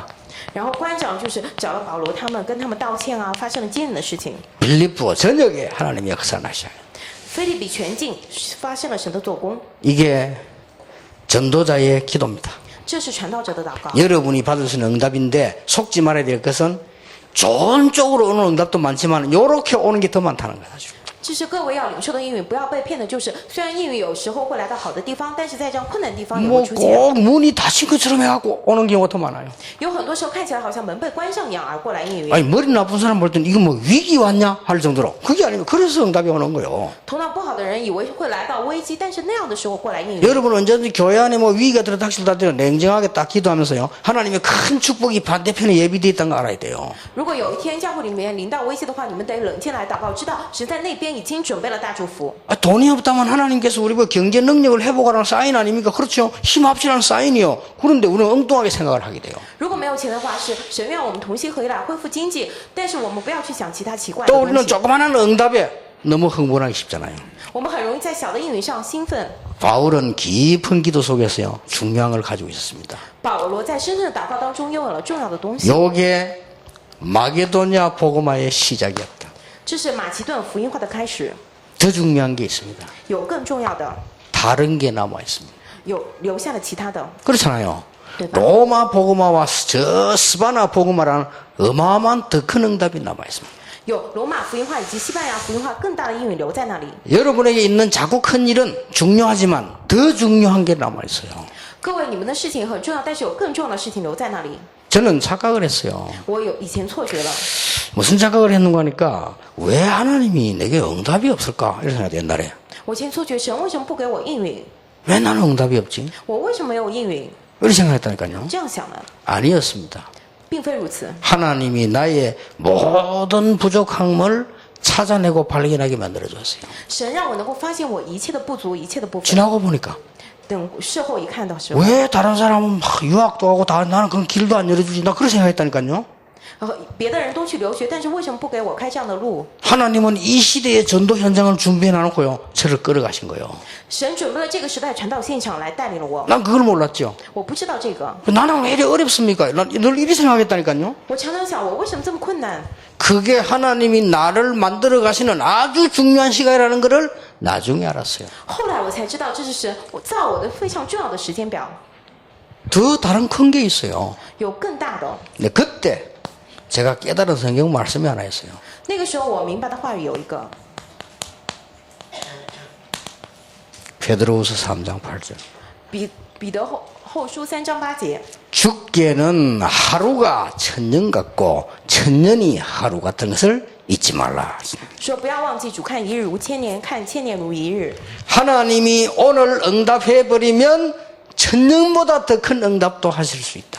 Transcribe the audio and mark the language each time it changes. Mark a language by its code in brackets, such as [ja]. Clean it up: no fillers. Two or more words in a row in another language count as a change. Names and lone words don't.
[zh] 然后官长就是找了保罗他们，跟他们道歉啊，发生了惊人的事情。 [ko] 빌립보 전역에 하나님의 역사를 하셔요. [zh] 菲利比全境发生了神的做工， [ko] 이게 전도자의 기도입니다. [zh] 这是传道者的祷告。 [ko] 여러분이 받을 수 있는 응답인데 속지 말아야 될 것은 좋은 쪽으로 오는 응답도 많지만 이렇게 오는 게 더 많다는 거죠. [zh] 这是各位要领受的应允，不要被骗的。就是虽然应允有时候会来到好的地方，但是在这样困难的地方也会 뭐 出现。 [ko] 꼭 문이 닫힌 것처럼 해갖고 오는 경우가 더 많아요. [zh] 有很多时候看起来好像门被关上一样而过来应允。 [ko] 아니 머리 나쁜 사람 볼 때는 이거 뭐 위기 왔냐 할 정도로 그게 아니고 그래서 응답이 오는 거예요. [zh] 头脑不好的人以为会来到危机，但是那样的时候过来应允。 [ko] 여러분 언제든지 교회 안에 뭐 위기가 들어 닥칠다 때 냉정하게 딱 기도하면서요. 하나님의 큰 축복이 반대편에 예비되어 있다는 거 알아야 돼요. [zh] 如果有一天教会里面临到危机的话，你们得冷静来祷告，知道神在那边已经准备了大祝福。 [ko] 아, 돈이 없다면 하나님께서 우리 뭐 경제 능력을 회복하라는 사인 아닙니까? 그렇죠. 힘합치라는 사인이요. 그런데 우리는 엉뚱하게 생각을 하게 돼요. [zh] 如果没有钱的话，是神愿我们同心合一来恢复经济，但是我们不要去想其他奇怪的 [ko] 또 [zh] 东 [ko] 우리는 [zh] 西。 [ko] 조그마한 응답에 너무 흥분하기 쉽잖아요. [zh] 我们很容易在小的应允上兴奋。 [ko] 바울은 깊은 기도 속에서요. 중요한 걸 가지고 있었습니다. [zh] 保罗在深深的祷告当中拥有了重要的东西， [ko] 요게 마게도냐 복음화의 시작이었다. [zh] 这是马其顿福音化的开始。 [ko] 더 중요한 게 있습니다. [zh] 有更重要的， [ko] 다른 게 남아 있습니다. [zh] 有留下了其他的， [ko] 그렇잖아요. [zh] 对吧？ [ko] 로마 복음화와 저 스바나 복음화라는 어마어마한 더 큰 응답이 남아 있습니다. [zh] 有罗马福音化以及西班牙福音化更大的应允留在那里。 [ko] 여러분에게 있는 자꾸 큰 일은 중요하지만 더 중요한 게 남아 있어요. [zh] 各位，你们的事情很重要，但是有更重要的事情留在那里。 [ko] 저는 착각을 했어요. [zh] 我以前错觉了， [ko] 무슨 착각을 했는가 하니까 왜 하나님이 내게 응답이 없을까 이런 생각이 옛날에. [zh] 我以前错觉神为什么不给我应允？ [ko] 왜 나는 응답이 없지? [zh] 我为什么没有应允？ [ko] 이런 생각했다니까요. [zh] 这样想的， [ko] 아니었습니다. [zh] 并非如此。 [ko] 하나님이 나의 모든 부족함을 찾아내고 발견하게 만들어줬어요. [zh] 神让我能够发现我一切的不足，一切的部分。 [ko] 지나고 보니까 [zh] 等事后一看的时候， [ko] 왜 다른 사람은 막 유학도 하고 다 나는 그런 길도 안 열어주지 나 그런 생각했다니까요. [zh] 别的人都去留学，但是为什么不给我开这样的路？ [ko] 하나님은 이 시대의 전도 현장을 준비해 놔놓고요. 저를 끌어가신 거예요. [zh] 神准备了这个时代传道现场来带领了我， [ko] 난 그걸 몰랐죠. [zh] 我不知道这个， [ko] 나는 왜 이리 어렵습니까? 난 늘 이리 생각했다니까요. [zh] 我常常想我为什么这么困难？ [ko] 그게 하나님이 나를 만들어 가시는 아주 중요한 시간이라는 것을 나중에 알았어요. [zh] 后来我才知道这是神我造我的非常重要的时间表， [ko] 더 다른 큰 게 있어요. [zh] 有更大的。 [ko] 근데 그때 제가 깨달은 성경 말씀이 하나 있어요. [zh] 那个时候我明白的话语有一个， [ko] 베드로후서 3장 8절. [zh] 彼得后书3章8节， [ko] 죽게는 하루가 천년 같고 천년이 하루 같은 것을 잊지 말라. [zh] 说不要忘记主看一日如千年，看千年如一日。 [ko] 하나님이 오늘 응답해 버리면 천년보다 더 큰 응답도 하실 수 있다.